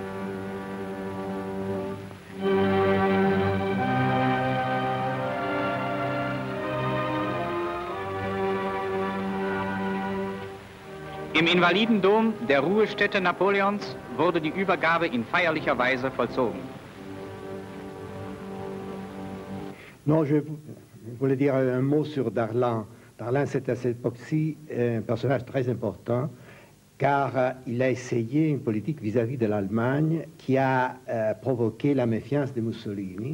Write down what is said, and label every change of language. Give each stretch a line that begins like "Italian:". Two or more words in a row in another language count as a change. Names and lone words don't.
German: Im Invalidendom der Ruhestätte Napoleons wurde die Übergabe in feierlicher Weise vollzogen.
French: Non, je voulais dire un mot sur Darlan. Darlan, c'est à cette époque-ci un personnage très important, car il a essayé une politique vis-à-vis de l'Allemagne qui a provoqué la méfiance de Mussolini.